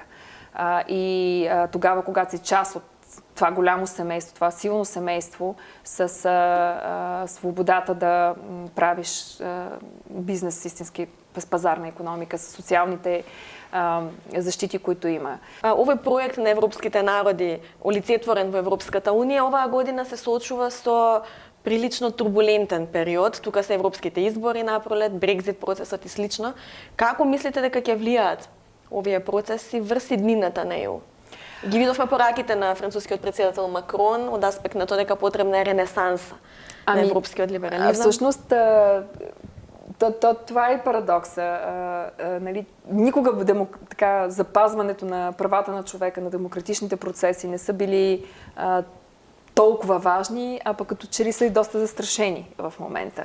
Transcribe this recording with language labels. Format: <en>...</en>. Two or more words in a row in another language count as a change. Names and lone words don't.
<bg>И тогава, когато си част от това голямо семейство, това силно семейство, с свободата да правиш бизнес, истински безпазарна икономика, с социалните защити, които има.</bg> <mk>Овој проект на европските народи, олицетворен во Европската унија, оваа година се соочува со прилично турбулентен период. Тука се европските избори напролет, Брекзит процесот и слично. Како мислите дека ќе влијаат овие процеси врз иднината на ЕУ? Ги видовме пораките на францускиот председател Макрон од аспект на тоа дека потребна е ренесанса на европскиот либерализам.</mk> <bg>Всъщност, това е парадокса. Никога запазването на правата на човека, на демократичните процеси не са били толкова важни, а пък като че ли са и доста застрашени в момента.</bg>